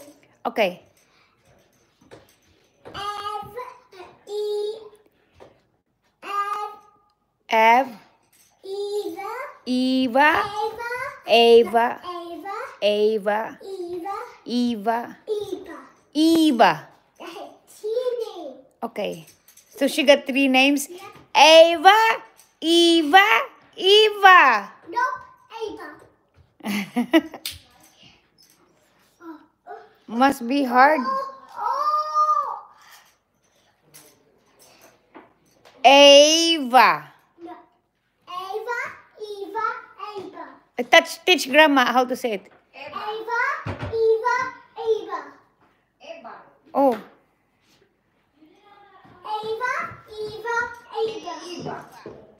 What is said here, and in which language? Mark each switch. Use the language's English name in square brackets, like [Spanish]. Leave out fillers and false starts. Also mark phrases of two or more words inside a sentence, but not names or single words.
[English] Okay. Ev. Eva! Eva. Ava! Eva. Eva. Eva! Eva. Eva! Eva. Teaming! Okay. So she got 3 names. Eva. Eva. Eva. Nope! Ava! Must be hard. Oh! Eva. No. Ava! Eva! Ava! Teach grandma how to say it. Eba. Ava! Eva! Ava! Eba. Oh. Ava! Eva! Ava! Iba.